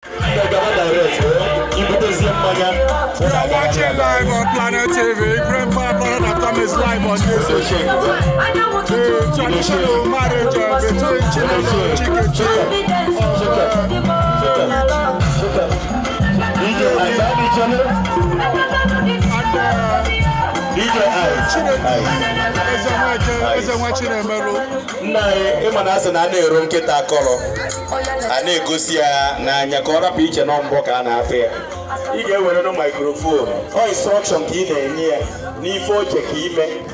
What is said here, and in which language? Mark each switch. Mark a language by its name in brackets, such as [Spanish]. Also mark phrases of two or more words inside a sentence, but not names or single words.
[Igbo] Gaba direct, eh? Ibutezie mmanya. [English] You are watching live on Planet T V. Ibrahim Papa and Tom is live on YouTube. The traditional marriage, uh, between Chinelo and Chikechi of, uh, D J Isaac Channel. and, uh, D J Isaac. [Igbo] Chineke. Isaac. Eze Nweke, Eze Isaac. Nwa Chinemelu. Nna anyị, ị ma na asị na a na-ero nkịta akọrọ, a na-egosi ya n'anya ka ọ rapụ iche na mbọ ka a na-apị ya. Ị ga-ewere nụ microphone. Ọ instruction ka ị na-enye ya n'ife oche ka ime.